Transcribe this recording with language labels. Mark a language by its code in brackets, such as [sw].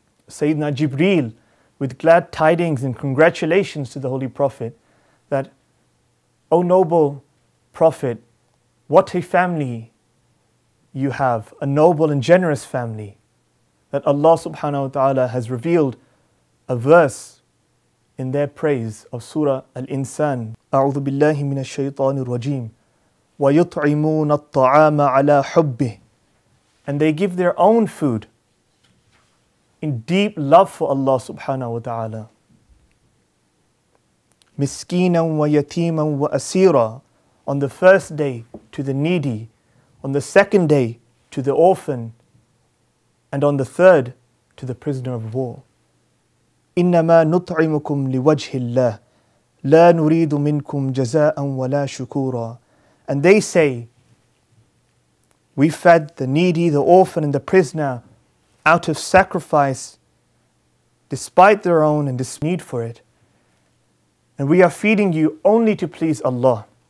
[en] Sayyidina Jibreel with glad tidings and congratulations to the Holy Prophet that, O noble Prophet, what a family you have, a noble and generous family, that Allah subhanahu wa ta'ala has revealed a verse in their praise of Surah Al-Insan. [ar] أعوذ بالله من الشيطان الرجيم ويطعمون الطعام على حبه. [en] And they give their own food in deep love for Allah subhanahu wa ta'ala. [ar] مسكينا ويتيما وأسيرا. [en] On the first day to the needy, on the second day to the orphan, and on the third to the prisoner of war. [ar] إنما نطعمكم لوجه الله لا نريد منكم جزاء ولا شكورا. [en] And they say, we fed the needy, the orphan and the prisoner out of sacrifice despite their own and need for it. And we are feeding you only to please Allah.